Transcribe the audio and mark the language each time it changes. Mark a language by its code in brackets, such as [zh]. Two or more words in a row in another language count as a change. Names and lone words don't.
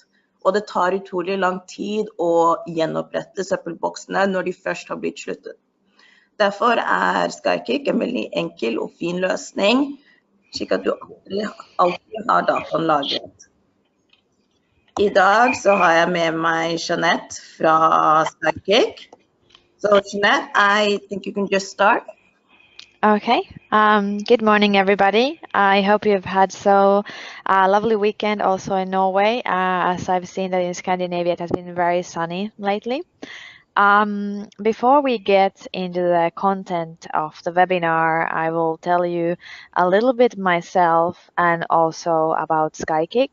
[no] Og det tar utrolig lang tid å gjenopprette søppelboksene når de først har blitt sluttet. Derfor SkyKick en veldig enkel og fin løsning, slik at du alltid har dataen lagret. I dag så har jeg med meg Jeanette fra SkyKick. [en] So Jeanette, I think you can just start. Okay. Good morning, everybody. I hope you've had a lovely weekend also in Norway, as I've seen that in Scandinavia it has been very sunny lately. Before we get into the content of the webinar, I will tell you a little bit myself and also about SkyKick.